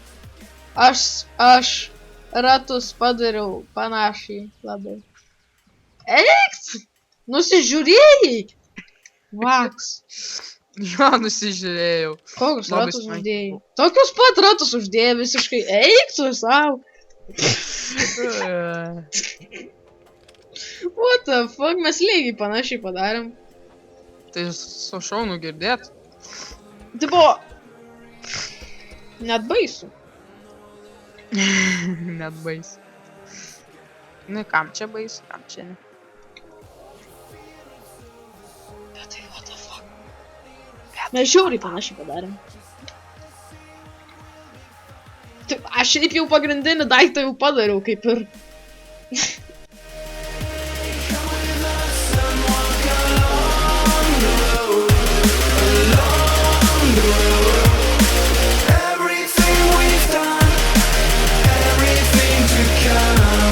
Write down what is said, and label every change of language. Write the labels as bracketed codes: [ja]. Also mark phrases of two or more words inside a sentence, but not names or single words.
[lt] Aš ratus padariau panašiai labai. Eiks! Nusižiūrėjai! Vaks. Jo, nusižiūrėjau. Kokius Labai ratus smagiai. uždėjai? Tokius pat ratus uždėjai visiškai. Eik tu savo. [en] What the fuck, [lt] mes lygiai panašiai padarėm. Tai su šaunu girdėt. Tipo... Net baisu. Net baisu. Nu, kam čia baisu, kam čia ne. Bet tai [en] what the fuck. [lt] Mes žiauriai panašiai padarėm. Tai aš šiaip jau pagrindinį daiktą jau padariau, kaip ir... [en] Come with us and walk along the road. Along the road. Everything we've done, everything to come.